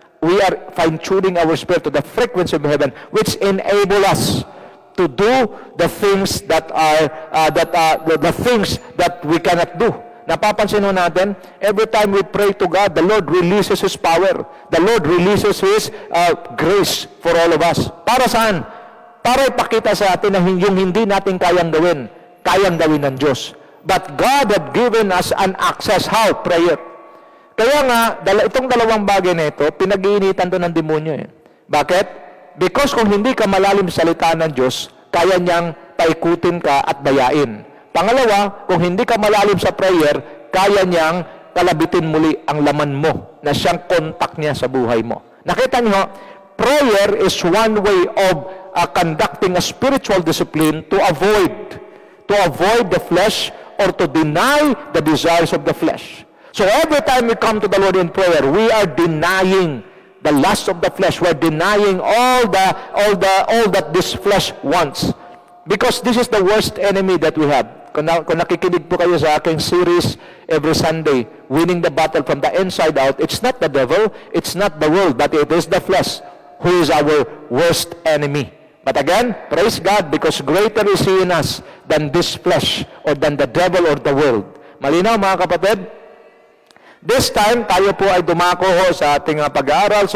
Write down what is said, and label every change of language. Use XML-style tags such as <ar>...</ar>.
<en>We are fine-tuning our spirit to the frequency of heaven, which enable us to do the things that are the things that we cannot do.</en> <tl>Napapansin ho natin,</tl> <en>every time we pray to God, the Lord releases His power. The Lord releases His grace for all of us.</en> <tl>Para saan? Para ipakita sa atin na yung hindi natin kayang gawin ng Diyos.</tl> <en>But God had given us an access. How? Prayer.</en> <tl>Kaya nga, itong dalawang bagay na ito, pinag-iinitan to ng demonyo. Bakit? Because kung hindi ka malalim sa salita ng Diyos, kaya niyang paikutin ka at dayain. Pangalawa, kung hindi ka malalim sa prayer, kaya niyang kalabitin muli ang laman mo na siyang kontak niya sa buhay mo. Nakita niyo,</tl> <en>prayer is one way of conducting a spiritual discipline to avoid the flesh or to deny the desires of the flesh. So every time we come to the Lord in prayer, we are denying the lust of the flesh. We're denying all that this flesh wants. Because this is the worst enemy that we have.</en> <tl>Kung nakikinig po kayo sa aking</tl> <en>series every Sunday, Winning the Battle from the Inside Out, it's not the devil, it's not the world, but it is the flesh who is our worst enemy. But again, praise God, because greater is He in us than this flesh or than the devil or the world.</en> <tl>Malinaw mga kapatid?</tl> <en>This time,</en> <tl>tayo po ay dumako sa ating pag-aaral.</tl>